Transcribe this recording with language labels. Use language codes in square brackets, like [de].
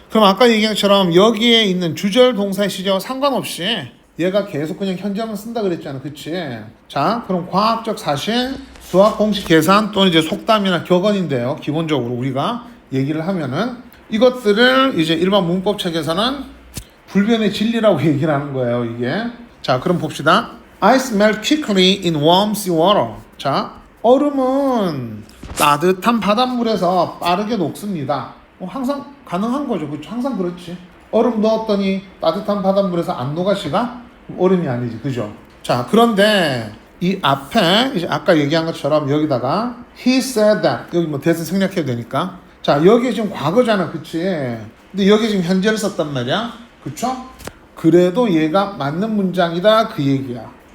[ko] 그럼 아까 얘기한 것처럼 여기에 있는 주절 동사의 시제와 상관없이 얘가 계속 그냥 현재만 쓴다 그랬잖아, 그치? 자, 그럼 과학적 사실, 수학 공식 계산 또는 이제 속담이나 격언인데요. 기본적으로 우리가 얘기를 하면은 이것들을 이제 일반 문법 책에서는 불변의 진리라고 얘기를 하는 거예요, 이게. 자, 그럼 봅시다. [en] Ice melt quickly in warm seawater. [ko] 자, 얼음은 따뜻한 바닷물에서 빠르게 녹습니다. 항상 가능한 거죠. 그렇죠? 항상 그렇지. 얼음 넣었더니 따뜻한 바닷물에서 안 녹아 씨가? 얼음이 아니지. 그죠? 자, 그런데 이 앞에 이제 아까 얘기한 것처럼 여기다가 [en] he said that [ko] 여기 뭐 대신 생략해도 되니까 자 여기 지금 과거잖아 그치 근데 여기 지금 현재를 썼단 말이야 그쵸 그래도 얘가 맞는 문장이다 그 얘기야